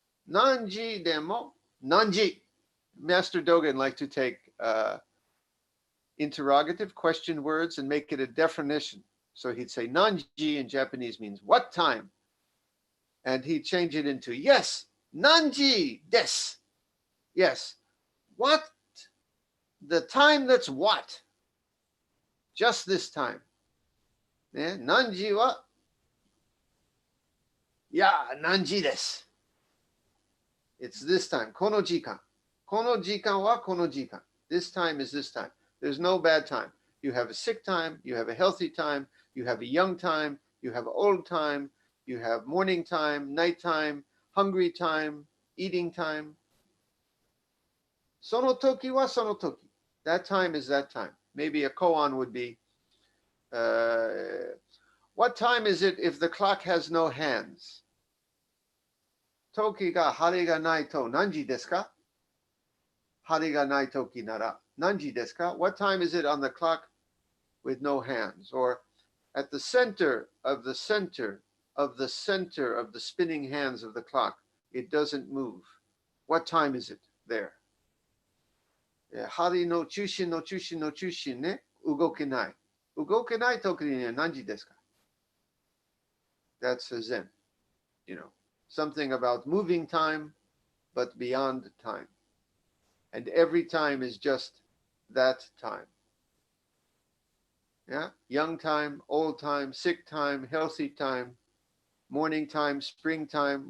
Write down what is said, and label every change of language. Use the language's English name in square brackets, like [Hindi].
[Japanese] Nanji demo, nanji. [English] Master Dogen liked to take interrogative question words and make it a definition. So he'd say nanji in Japanese means what time? And he'd change it into yes, nanji desu. Yes. What? The time that's what? just this time. [Japanese] ね、何時は、いや、何時です。 [English] It's this time. [Japanese] この時間。この時間はこの時間。 [English] This time is this time. There's no bad time. You have a sick time, you have a healthy time, you have a young time, you have old time, you have morning time, night time, hungry time, eating time. [Japanese] その時はその時。 [English] That time is that time. Maybe a koan would be, what time is it if the clock has no hands? [Japanese] 時が針がないと何時ですか?針がない時なら何時ですか? [English] What time is it on the clock with no hands? Or at the center of the center of the center of the spinning hands of the clock, it doesn't move. What time is it there? [Japanese] 針の中心の中心の中心ね、動けない。動けない時には何時ですか? [English] That's a Zen, you know, something about moving time, but beyond time. And every time is just that time. Yeah, young time, old time, sick time, healthy time, morning time, spring time.